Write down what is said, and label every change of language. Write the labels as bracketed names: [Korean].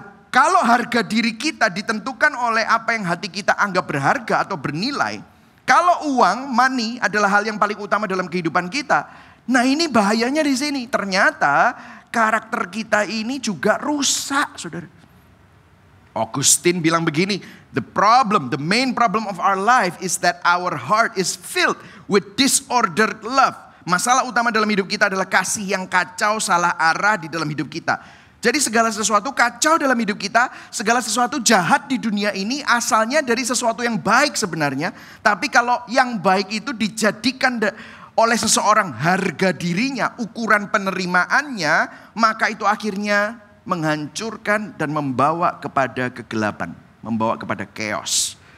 [Indonesian] Kalau harga diri kita ditentukan oleh apa yang hati kita anggap berharga atau bernilai, kalau uang, money adalah hal yang paling utama dalam kehidupan kita, nah ini bahayanya di sini. Ternyata karakter kita ini juga rusak, saudara. [English] Augustine [Indonesian] bilang begini, [English] the main problem of our life is that our heart is filled with disordered love. [Indonesian] Masalah utama dalam hidup kita adalah kasih yang kacau, salah arah di dalam hidup kita. Jadi segala sesuatu kacau dalam hidup kita, segala sesuatu jahat di dunia ini asalnya dari sesuatu yang baik sebenarnya. Tapi kalau yang baik itu dijadikan oleh seseorang harga dirinya, ukuran penerimaannya, maka itu akhirnya menghancurkan dan membawa kepada kegelapan, membawa kepada chaos.